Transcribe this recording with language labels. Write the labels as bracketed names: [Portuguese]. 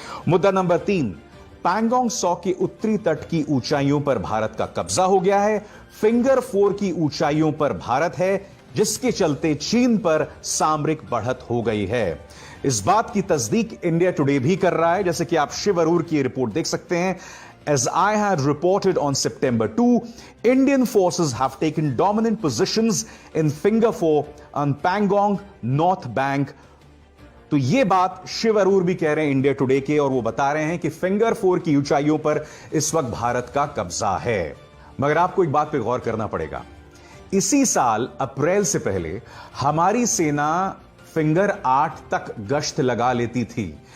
[Hindi] मुद्दा नंबर 3, पैंगोंग सौ के उत्तरी तट की ऊंचाइयों पर भारत का कब्जा हो गया है। फिंगर 4 की ऊंचाइयों पर भारत है, जिसके चलते चीन पर सामरिक बढ़त हो गई है। इस बात की तस्दीक इंडिया टुडे भी कर रहा है, जैसे कि आप शिव अरूर की रिपोर्ट देख सकते हैं। [English] As I had reported on September 2, Indian forces have taken dominant positions in Finger 4 on Pangong North Bank. [Hindi] तो ये बात शिव अरूर भी कह रहे हैं इंडिया टुडे के, और वो बता रहे हैं कि फिंगर 4 की ऊंचाइयों पर इस वक्त भारत का कब्जा है। मगर आपको एक बात पे गौर करना पड़ेगा, इसी साल अप्रैल से पहले हमारी सेना फिंगर 8 तक गश्त लगा लेती थी।